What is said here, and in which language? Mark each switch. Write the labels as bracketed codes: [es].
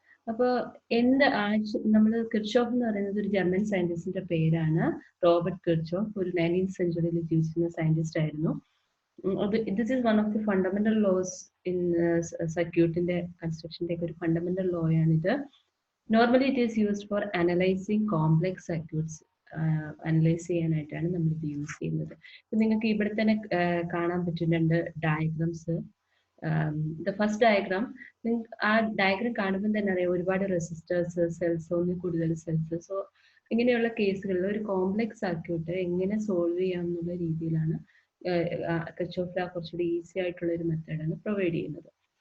[ml] അപ്പോൾ നമ്മൾ കിർച്ചോഫ് എന്ന് പറയുന്നത് ഒരു ജർമ്മൻ സയന്റിസ്റ്റിന്റെ പേരാണ്. റോബർട്ട് കിർച്ചോഫ് ഒരു 19th സെഞ്ചുറിയിൽ ജീവിച്ചിരുന്ന സയന്റിസ്റ്റ് ആയിരുന്നു. [en] This is one of the fundamental laws in circuit in the construction. [ml] ഒരു fundamental law ആണിത്. [en] Normally it is used for analyzing complex circuits. [ml] Analyse ചെയ്യാനായിട്ടാണ് നമ്മൾ ഇത് യൂസ് ചെയ്യുന്നത്. ഇപ്പം നിങ്ങൾക്ക് ഇവിടെ തന്നെ കാണാൻ പറ്റുന്നുണ്ട് ഡയഗ്രാംസ്. [en] the first diagram, [ml] ആ ഡയഗ്രാം കാണുമ്പോൾ തന്നെ അറിയാം ഒരുപാട് റെസിസ്റ്റേഴ്സ്, സെൽസ്, ഒന്നിൽ കൂടുതൽ സെൽസ്. സോ ഇങ്ങനെയുള്ള കേസുകളിൽ ഒരു കോംപ്ലെക്സ് സർക്യൂട്ട് എങ്ങനെ സോൾവ് ചെയ്യാം എന്നുള്ള രീതിയിലാണ് കിർച്ചോഫ് ലോ കുറച്ചുകൂടി ഈസി ആയിട്ടുള്ള ഒരു മെത്തേഡാണ് പ്രൊവൈഡ് ചെയ്യുന്നത്.